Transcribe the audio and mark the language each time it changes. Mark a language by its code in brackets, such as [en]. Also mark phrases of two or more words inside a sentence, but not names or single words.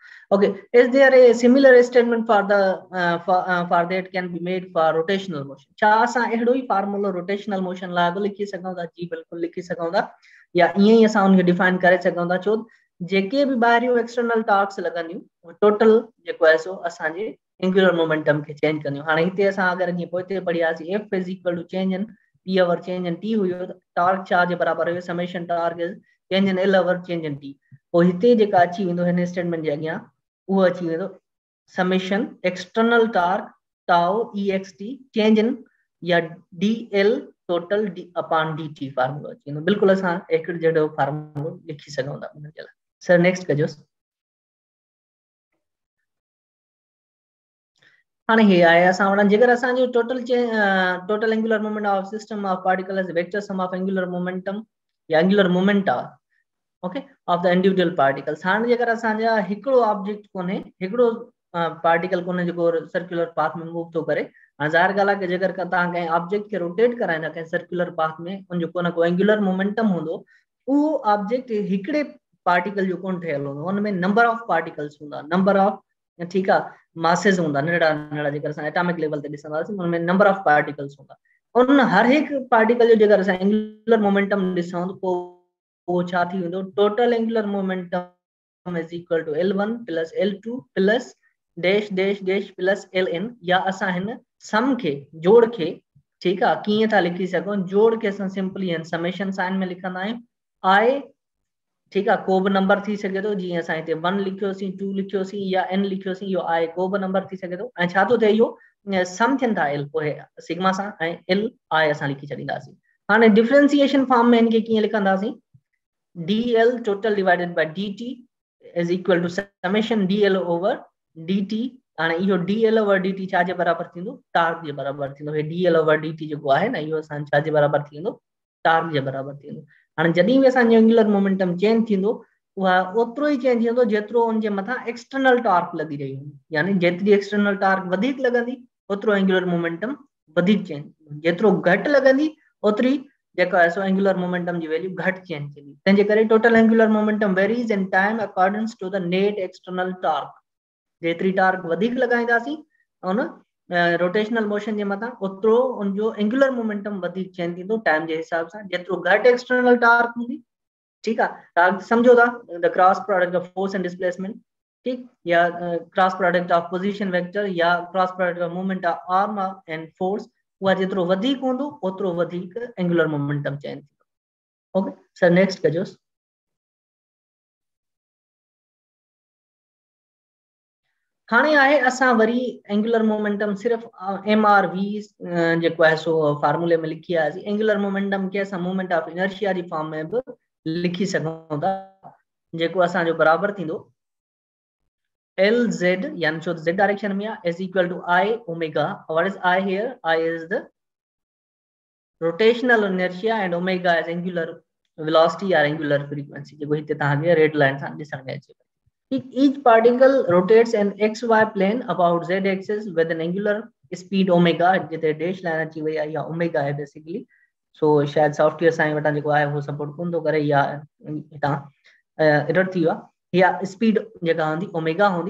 [en] Okay, is there a similar statement for the for that can be made for rotational motion? [sd] छा असां अहिड़ो ई फार्मूलो [en] rotational motion [sd] लाइ बि लिखी सघूं था? जी बिल्कुलु लिखी सघूं था, या ईअं ई असां उनखे डिफाइन करे सघूं था। छो जेके बि ॿाहिरियूं [en] external torques [sd] लॻंदियूं टोटल जेको आहे सो असांजे [en] angular momentum [sd] खे चेंज कंदियूं। हाणे हिते असां अगरि जीअं पोइ पढ़ियासीं [en] F is equal to change in P over change in T [sd] हुयो, त टॉर्क छा जे बराबर हुयो, [en] Summation torque is change in L over change in T. [sd] पोइ हिते जेका अची वेंदो हिन स्टेटमेंट जे अॻियां वो अची वेंदो [en] summation external torque tau EXT change in [sd] या [en] DL total upon DT [sd] फार्मूलो अची वेंदो। बिल्कुलु असां हिकिड़ो जहिड़ो फार्मूलो लिखी सघूं था उन जे लाइ। [en] sir next [sd] कजोसि। हाणे हे आहे असां वटि जेकर असांजो [en] total angular moment of system of particle is vector sum of angular momentum [sd] या [en] angular moment [sd] आहे, ओके, [en] of the individual particles. [sd] हाणे जेकर असांजा हिकिड़ो ऑब्जेक्ट कोन्हे, हिकिड़ो पार्टिकल को [en] circular path [sd] में मूव तो करे। ज़ाहिर ॻाल्हि आहे कि जेकर तव्हां कंहिं ऑब्जेक्ट खे रोटेट कराईंदा कंहिं [en] circular path [sd] में, उन जो को न को [en] angular momentum [sd] हूंदो, उहो ऑब्जेक्ट हिकिड़े पार्टिकल जो कोन ठहियल हूंदो, हुन में [en] number of particles [sd] हूंदा, [en] number of [sd] ठीकु आहे मासिस हूंदा, नंढड़ा नंढड़ा जेकर असां [en] atomic level [sd] ते ॾिसंदासीं हुन में [en] number of particles [sd] हूंदा। उन हर हिकु पार्टिकल जो जेकर असां [en] angular momentum [sd] ॾिसूं त पोइ छा थी वेंदो, [en] Total angular momentum is equal to L1 plus L2 plus dash dash dash plus Ln, [sd] या असां हिन सम खे जोड़ खे ठीकु आहे कीअं था लिखी सघूं, जोड़ खे असां सिंपली [en] summation sign [sd] में लिखंदा आहियूं I, ठीकु आहे को बि नंबर थी सघे थो, जीअं असां हिते 1 लिखियोसीं 2 लिखियोसीं या n लिखियोसीं, इहो I को बि नंबर थी सघे थो, ऐं छा थो थिए इहो सम थियनि था L पोइ सिग्मा सां, ऐं L I असां लिखी छॾींदासीं। हाणे [en] differentiation form [sd] में इनखे कीअं लिखंदासीं, [en] dl total divided by dt is equal to summation dl over dt. [sd] हाणे इहो [en] dl over dt [sd] छा जे बराबरि थींदो, टार्क जे बराबरि थींदो। हे [en] dl over dt [sd] जेको आहे न, इहो असां छा जे बराबरि थींदो, टार्क जे बराबरि थींदो। हाणे जॾहिं बि असांजो [en] angular momentum change [sd] थींदो, उहा ओतिरो ई चेंज थींदो जेतिरो उनजे मथां [en] external torque [sd] लॻी रही हूंदी, यानी जेतिरी [en] external torque [sd] वधीक लॻंदी ओतिरो [en] angular momentum [sd] वधीक चेंज, जेतिरो घटि लॻंदी ओतिरी जेको आहे सो [en] angular momentum [sd] जी वैल्यू घटि चेंज थींदी। तंहिंजे करे [en] Total angular momentum varies in time according to the net external torque. [sd] जेतिरी टार्क वधीक लॻाईंदासीं उन [en] rotational motion [sd] जे मथां, ओतिरो उनजो [en] angular momentum [sd] वधीक चेंज थींदो टाइम जे हिसाब सां। जेतिरो घटि [en] external torque [sd] हूंदी, ठीकु आहे, टार्क सम्झो था [en] the cross product of force and displacement, [sd] ठीक, या [en] cross product of position vector, [sd] या [en] cross product of movement of arm and force, [sd] उहा जेतिरो वधीक हूंदो ओतिरो वधीक [en] angular momentum [sd] चेंज थींदो। [en] okay sir, next [sd] कजोसि। हाणे आहे असां वरी [en] angular momentum [sd] सिर्फ़ MRV जेको आहे सो फार्मूले में लिखी आहे। [en] angular momentum [sd] खे असां [en] movement of inertia [sd] जी फॉर्म में बि लिखी सघूं था, जेको असांजो बराबरि थींदो LZ, यानी छो [en] Z direction [sd] में आहे, [en] is equal to I omega. What is I here, I is the rotational inertia and omega is angular velocity या angular frequency, [sd] जेको हिते तव्हांखे [en] red line [sd] सां ॾिसण में अचे। [en] Each particle rotates in XY plane about Z axis with an angular speed omega, [sd] जिते [en] dash line [sd] अची वई आहे या ओमेगा है बेसिकली। सो शायद सॉफ्टवेयर सां वटां जेको आहे वो सपोर्ट कोन थो करे, या हितां एरर थी वियो आहे, या स्पीड जेका हूंदी ओमेगा हूंदी।